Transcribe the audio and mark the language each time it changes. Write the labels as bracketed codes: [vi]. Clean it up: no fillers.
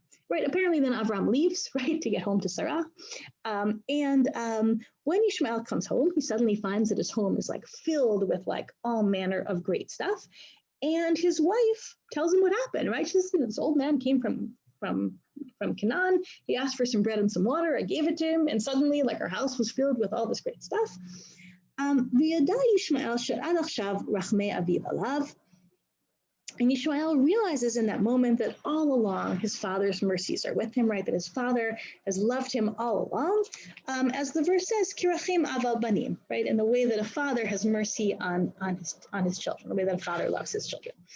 [en] right? Apparently then Avraham leaves, right, to get home to Sarah. When Ishmael comes home, he suddenly finds that his home is like filled with like all manner of great stuff. And his wife tells him what happened, right? She says, this old man came from Canaan. He asked for some bread and some water. I gave it to him. And suddenly like our house was filled with all this great stuff. [he] וידע ישמעאל שעד עכשיו רחמי אביו עליו. [en] And Ishmael realizes in that moment that all along his father's mercies are with him, right? That his father has loved him all along. As the verse says, [he] kirachim aval banim, [en] right? In the way that a father has mercy on his children, the way that a father loves his children.